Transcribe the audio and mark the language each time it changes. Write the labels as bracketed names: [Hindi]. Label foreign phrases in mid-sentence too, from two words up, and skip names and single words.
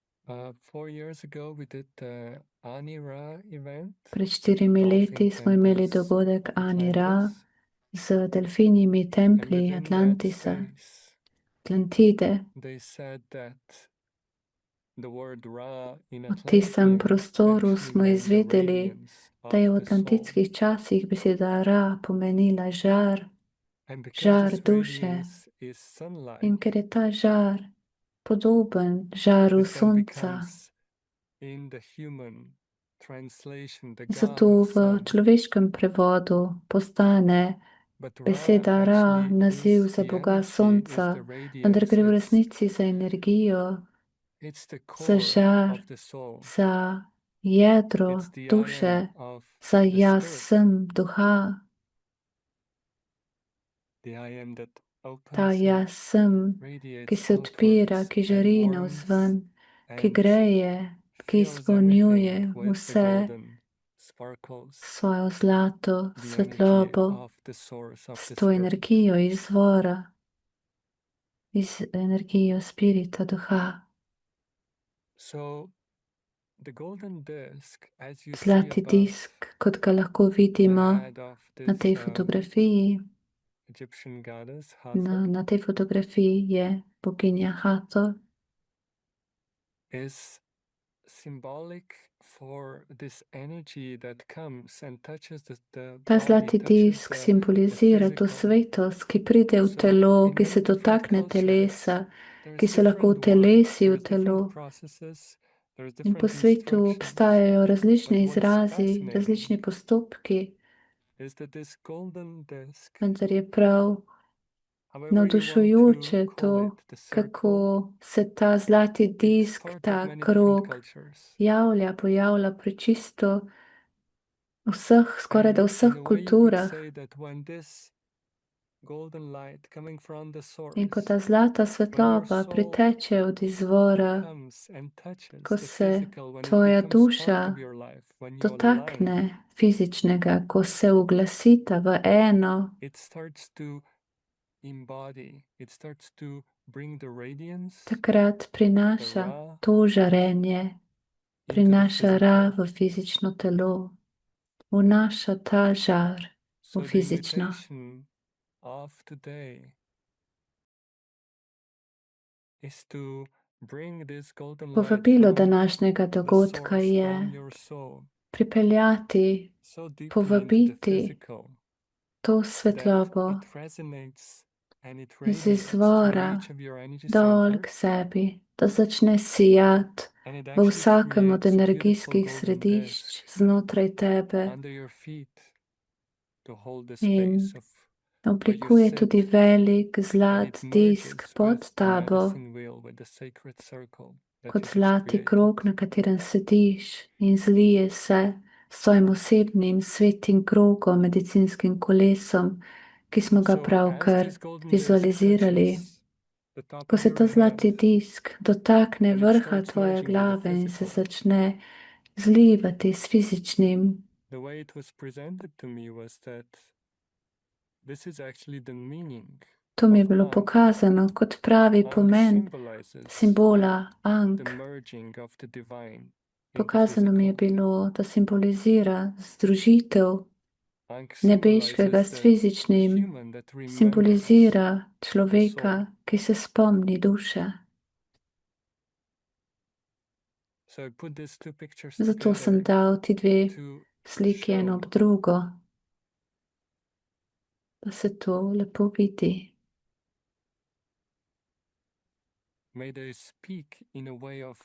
[English] 4 years ago we did the Anira event. [Slovenian] Pred 4 leti smo imeli dogodek Anira z delfinjimi templji Atlantisa, Atlantide. [English] They said that the word Ra in [Slovenian] V tistem [English] Atlantean [Slovenian] prostoru [English] actually [Slovenian] smo [English] meant the [Slovenian] izvedeli, [English] radiance [Slovenian] da je v [English] of the soul. [Slovenian] atlantitskih časih beseda Ra pomenila žar, [English] And because [Slovenian] žar [English] this [Slovenian] duše. [English] radiance is [Slovenian] In [English] sunlight, [Slovenian] ker je ta žar podoben žaru [English] this then [Slovenian] sonca, [English] becomes in the human translation the God [Slovenian] zato [English] of [Slovenian] v [English] sun. [Slovenian] človeškem prevodu postane [English] But Ra [Slovenian] beseda Ra [English] actually [Slovenian] naziv [English] is [Slovenian] za [English] the [Slovenian] Boga [English] energy, is [Slovenian] sonca, [English] the [Slovenian] vendar [English] radiance, [Slovenian] gre v resnici za energijo, [English] it's the [Slovenian] za [English] core [Slovenian] žar, [English] of the soul. [Slovenian] za jedro [English] It's the I [Slovenian] duše, [English] am of [Slovenian] za [English] the [Slovenian] jaz [English] spirit. [Slovenian] sem duha. [English] The I am that [Slovenian] Ta [English] opens [Slovenian] jaz [English] and [Slovenian] sem, ki [English] radiates [Slovenian] se odpira, [English] outwards [Slovenian] ki [English] and [Slovenian] žari [English] warms [Slovenian] navzven, ki [English] and [Slovenian] greje, ki [English] fills [Slovenian] izpolnjuje [English] everything with the [Slovenian] vse [English] golden sparkles, [Slovenian] svojo zlato [English] the energy [Slovenian] svetlobo, [English] of the source of [Slovenian] s [English] the [Slovenian] to [English] spirit. [Slovenian] energijo izvora, iz energijo spirita duha. [English] So the golden disc, as you see [Slovenian] Zlati [English] above, [Slovenian] disk, kot ga lahko [English] the [Slovenian] vidimo [English] head of [Slovenian] na tej [English] this [Slovenian] fotografiji, [English] Egyptian goddess Hathor, [Slovenian] na tej fotografiji je boginja Hathor, [English] is symbolic for this energy that comes and touches the [Slovenian] ta [English] body, [Slovenian] zlati [English] touches [Slovenian] disk [English] the [Slovenian] simbolizira to [English] physical. [Slovenian] svetost, ki pride v [English] So [Slovenian] telo, [English] in [Slovenian] ki se [English] many different [Slovenian] dotakne [English] cultures, [Slovenian] telesa, [English] there's [Slovenian] ki se lahko [English] different words, [Slovenian] utelesi v [English] there's [Slovenian] telo. [English] different processes, there's [Slovenian] In po [English] different [Slovenian] svetu [English] instructions. [Slovenian] obstajajo različni [English] But what is [Slovenian] izrazi, [English] fascinating [Slovenian] različni postopki, [English] is that this golden disc, [Slovenian] vendar je prav [English] however you want to [Slovenian] navdušujoče [English] call [Slovenian] to, [English] it, the [Slovenian] kako [English] circle, [Slovenian] se ta zlati [English] it's [Slovenian] disk, [English] part of [Slovenian] ta [English] many different [Slovenian] krog [English] cultures. [Slovenian] pojavlja pri čisto vseh, skoraj da [English] And [Slovenian] vseh [English] in a way you could [Slovenian] kulturah. [English] say that when this golden light coming from the [Slovenian] In ko [English] source, [Slovenian] ta zlata [English] when your [Slovenian] svetloba [English] soul [Slovenian] priteče od izvora, [English] comes and touches [Slovenian] ko [English] the [Slovenian] se [English] physical, when it [Slovenian] tvoja [English] becomes part [Slovenian] duša [English] of your life, when you align, [Slovenian] dotakne fizičnega, ko se uglasita v eno, [English] it starts to embody, it starts to bring the radiance, [Slovenian] takrat [English] the [Slovenian] prinaša Ra, to žarenje, [English] into the [Slovenian] prinaša Ra [English] physical. [Slovenian] v fizično telo, vnaša ta žar v [English] So the [Slovenian] fizično. [English] invitation of today is to bring this golden light [Slovenian] Povabilo [English] from [Slovenian] današnjega [English] the [Slovenian] dogodka [English] source, [Slovenian] je [English] from your soul, [Slovenian] pripeljati, [English] so deeply into the [Slovenian] povabiti [English] physical [Slovenian] to [English] that [Slovenian] svetlobo [English] it resonates and it [Slovenian] iz [English] radiates through [Slovenian] izvora [English] each of your energy [Slovenian] dol [English] center, [Slovenian] k sebi, da začne sijati [English] and it [Slovenian] v [English] actually [Slovenian] vsakem od [English] creates a beautiful [Slovenian] energijskih [English] golden [Slovenian] središč [English] disc [Slovenian] znotraj tebe [English] under your feet to hold the [Slovenian] in [English] space of where you [Slovenian] oblikuje [English] sit, [Slovenian] tudi velik [English] and [Slovenian] zlat [English] it [Slovenian] disk [English] merges [Slovenian] pod [English] with the [Slovenian] tabo, [English] medicine wheel, with the sacred circle that [Slovenian] kot [English] you just [Slovenian] zlati [English] created. [Slovenian] krog, na katerem sediš, in zlije se s svojim osebnim svetim krogom, medicinskim kolesom, ki smo ga [English] So as [Slovenian] pravkar [English] this golden disc [Slovenian] vizualizirali. [English] touches the top [Slovenian] Ko [English] of [Slovenian] se [English] your [Slovenian] ta [English] head [Slovenian] zlati disk dotakne [English] and it [Slovenian] vrha [English] starts [Slovenian] tvoje [English] merging with the [Slovenian] glave in se [English] physical, [Slovenian] začne zlivati s fizičnim, [English] the way it was presented to me was that this is actually the meaning [Slovenian] to mi je [English] of [Slovenian] bilo [English] Ankh. [Slovenian] pokazano kot pravi Ankh pomen [English] symbolizes [Slovenian] simbola [English] the [Slovenian] Ankh. [English] merging of the divine in the [Slovenian] Pokazano mi je [English] physical. [Slovenian] bilo, da simbolizira združitev [English] Ankh [Slovenian] nebeškega [English] symbolizes [Slovenian] s [English] the [Slovenian] fizičnim, [English] human that remembers [Slovenian] simbolizira [English] the soul. [Slovenian] človeka, ki se spomni duše. [English] So I put these two pictures [Slovenian] Zato sem [English] together [Slovenian] dal ti dve [English] to [Slovenian] sliki eno ob [English] show [Slovenian] drugo, da se to lepo vidi. [English] may they speak in a way of